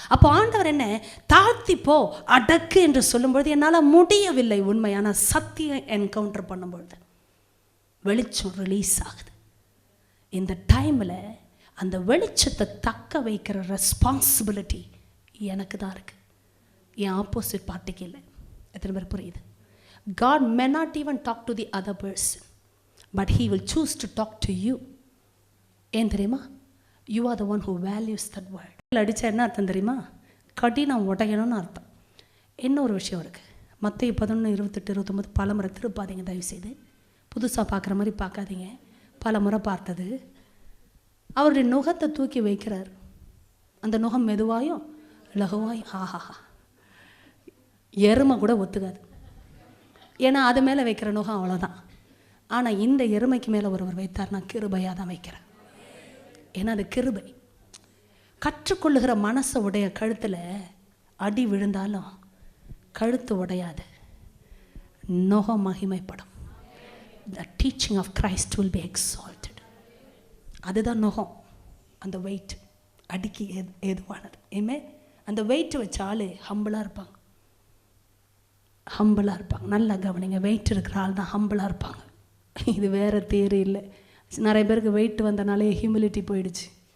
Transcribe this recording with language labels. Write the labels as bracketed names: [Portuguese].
[Tamil] அப்போ ஆண்டவர் என்ன தாழ்த்திப்போ அடக்கு என்று சொல்லும்பொழுது என்னால் முடியவில்லை. உண்மையான சத்தியம் என்கவுண்டர் பண்ணும்பொழுது வெளிச்சம் ரிலீஸ் ஆகுது. இந்த டைமில் அந்த வெளிச்சத்தை தக்க வைக்கிற ரெஸ்பான்சிபிலிட்டி எனக்கு தான் இருக்குது, என் ஆப்போசிட் பார்ட்டிக்கு இல்லை. எத்தனை பேர் புரியுது? [English] God may not even talk to the other person, but he will choose to talk to you. [Tamil] ஏன் தெரியுமா? [English] You are the one who values that word. [Tamil] அடித்தா என்ன அர்த்தம் தெரியுமா? கடினம் உடையணும்னு அர்த்தம். இன்னொரு விஷயம் இருக்குது. மத்தேயு 11:28-29 பல முறை திருப்பாதீங்க தயவுசெய்து. புதுசாக பார்க்குற மாதிரி பார்க்காதீங்க. பல முறை பார்த்தது. அவருடைய நுகத்தை தூக்கி வைக்கிறார். அந்த நுகம் மெதுவாயும் லகுவாயும், ஆஹாஹா, எருமை கூட ஒத்துக்காது. ஏன்னா அது மேலே வைக்கிற நுகம் அவ்வளோதான். ஆனால் இந்த எருமைக்கு மேலே ஒருவர் வைத்தார், நான் கிருபையாக தான் வைக்கிறேன். ஏன்னா அது கிருபை. கற்றுக்கொள்ளுகிற மனசை உடைய கழுத்தில் அடி விழுந்தாலும் கழுத்து உடையாது, நுகம் மகிமைப்படும். [English] The teaching of Christ will be exalted. [Tamil] அதுதான் நுகம். அந்த வெயிட் அடிக்கு ஏதுவானது. ஏமே அந்த வெயிட் வச்ச ஆள் ஹம்பிளாக இருப்பாங்க. ஹம்பிளாக இருப்பாங்க. நல்லா கவனிங்க, வெயிட் இருக்கிற ஆள் தான் ஹம்பிளாக இருப்பாங்க. இது வேறு தேரி இல்லை. நிறைய பேருக்கு வெயிட் வந்தனாலே ஹியூமிலிட்டி போயிடுச்சு.